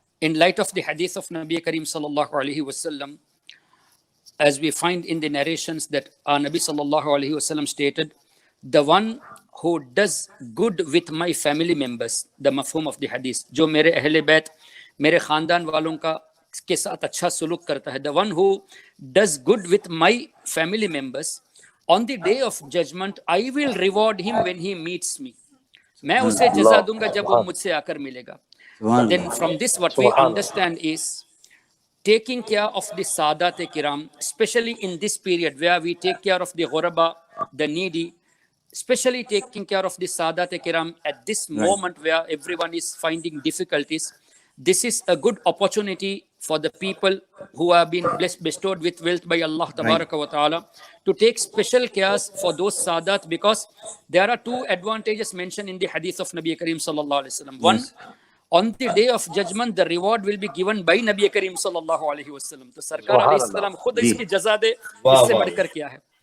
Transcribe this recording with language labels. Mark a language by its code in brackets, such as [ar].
[en] In light of the hadith of Nabi Kareem sallallahu alaihi wasallam, as we find in the narrations that our Nabi sallallahu alaihi wasallam stated, the one who does good with my family members, the mafhum of the hadith, [ur] جو میرے اہل بیت میرے خاندان والوں کا کے ساتھ اچھا سلوک کرتا ہے, [en] the one who does good with my family members, on the day of judgment I will reward him when he meets me. [ur] میں اسے جزا دوں گا جب وہ مجھ سے آ کر ملے گا. [en] Then from this what we understand is taking care of the Sadat Kiram, especially in this period where we take care of the ghuraba, the needy, especially taking care of the Sadat Kiram at this moment where everyone is finding difficulties. This is a good opportunity for the people who have been bestowed with wealth by Allah Tabaraka wa Ta'ala to take special cares for those Sadat, because there are two advantages mentioned in the hadith of Nabi Kareem sallallahu alaihi wasallam. One, on the day of judgment the reward will be given by Nabi Kareem sallallahu alaihi wasallam. [ur] تو سرکار علیہ السلام خود اس کی جزا دے, اس سے بڑھ کر کیا ہے.